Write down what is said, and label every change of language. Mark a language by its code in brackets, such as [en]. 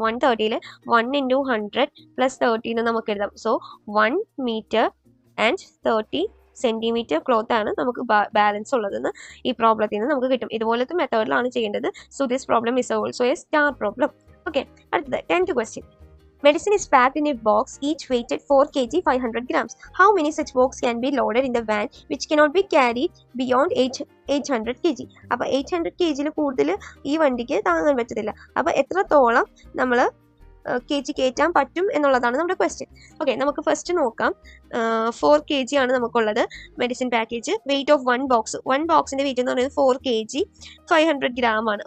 [ml] 130ൽ 1 × 100 + 30 നമുക്ക് എഴുതാം. So 1 meter and 30 centimetre cloth ആണ് നമുക്ക് ബാലൻസ് ഉള്ളതെന്ന് ഈ പ്രോബ്ലത്തിൽ നിന്ന് നമുക്ക് കിട്ടും. ഇതുപോലത്തെ മെത്തേഡിലാണ് ചെയ്യേണ്ടത്. [en] So this problem is also a star problem. [ml] Okay, അടുത്തത് 10th question. [en] Medicine is packed in a box, each weighted 4 kg 500 grams. How many such box can be loaded in the van which cannot be carried beyond 800 kg? [ml] അപ്പോൾ 800 kg കൂടുതൽ ഈ വണ്ടിക്ക് താങ്ങാൻ പറ്റത്തില്ല. അപ്പോൾ എത്രത്തോളം നമ്മൾ kg കയറ്റാൻ പറ്റും എന്നുള്ളതാണ് നമ്മുടെ ക്വസ്റ്റ്യൻ. ഓക്കെ, നമുക്ക് ഫസ്റ്റ് നോക്കാം. 4 kg ആണ് നമുക്കുള്ളത് medicine package. Weight of one ബോക്സിൻ്റെ വെയിറ്റ് എന്ന് പറയുന്നത് 4 kg 500 gram ആണ്.